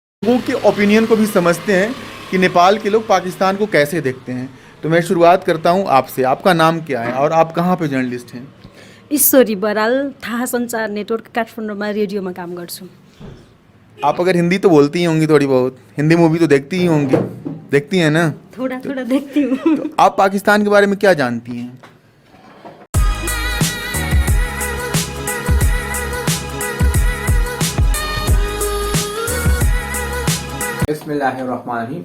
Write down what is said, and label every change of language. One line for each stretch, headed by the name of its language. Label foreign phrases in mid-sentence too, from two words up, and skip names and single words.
Hindi: लोगों के ओपिनियन को भी समझते हैं कि नेपाल के लोग पाकिस्तान को कैसे देखते हैं। तो मैं शुरुआत करता हूं आपसे। आपका नाम क्या है और आप कहां पे जर्नलिस्ट हैं?
Nepali: ईश्वरी बराल, थाहा सञ्चार नेटवर्क काठमाडौँमा रेडियोमा काम गर्छु।
Hindi: आप अगर हिंदी तो बोलती ही होंगी, थोड़ी बहुत हिंदी मूवी तो देखती ही होंगी, देखती हैं ना? थोड़ा तो, थोड़ा देखती हूँ। तो आप पाकिस्तान के बारे में क्या जानती हैं?
Arabic: बिस्मिल्लाहिर्रहमानिर्रहीम।